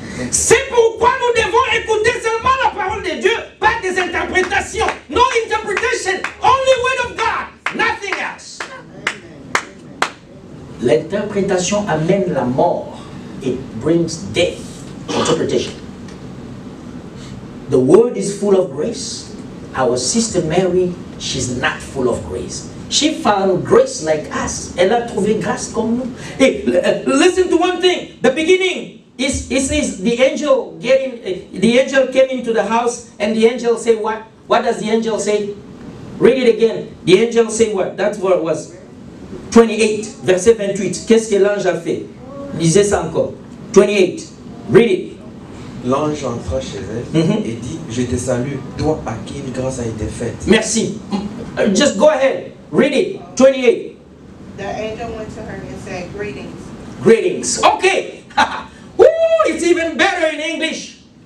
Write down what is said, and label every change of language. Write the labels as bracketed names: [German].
[French] C'est pourquoi nous devons écouter seulement la parole de Dieu, pas des interprétations. [English] No interpretation, only word of God, nothing else. [French] L'interprétation amène la mort. [English] It brings death. Interpretation. The word is full of grace. Our sister Mary, she's not full of grace. She found grace like us. [French] Elle a trouvé grâce comme nous. [English] Hey, listen to one thing. The beginning is it says the angel came into the house, and the angel said what? What does the angel say? Read it again. The angel say what? That's what it was. 28, verset 28. [French] Qu'est-ce que l'ange a fait? Lisez ça encore. [English] 28. Read it. [French] L'ange entra chez elle et dit, je te salue, toi à qui une grâce a été faite. [English] Merci. Just go ahead. Read it. 28. The angel went to her and said, greetings. Greetings. Okay. Woo, it's even better in English.